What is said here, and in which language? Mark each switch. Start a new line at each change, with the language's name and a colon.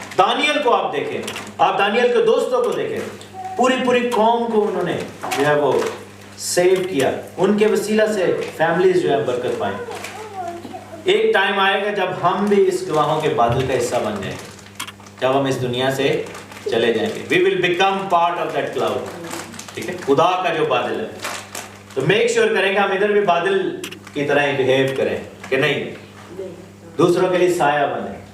Urdu: دانیل کو آپ دیکھیں, آپ دانیل کے دوستوں کو دیکھیں, پوری قوم کو انہوں نے جو ہے وہ سیو کیا, ان کے وسیلہ سے فیملیز جو ہے برکت پائیں. ایک ٹائم آئے گا جب ہم بھی اس گواہوں کے بادل کا حصہ بن جائیں گے, جب ہم اس دنیا سے چلے جائیں گے.
English: We will become part of that cloud.
Urdu: ٹھیک ہے, خدا کا جو بادل ہے. تو میک شیور کریں کہ ہم ادھر بھی بادل کی طرح ہی بہیو کریں کہ نہیں, دوسروں کے لیے سایہ بنیں.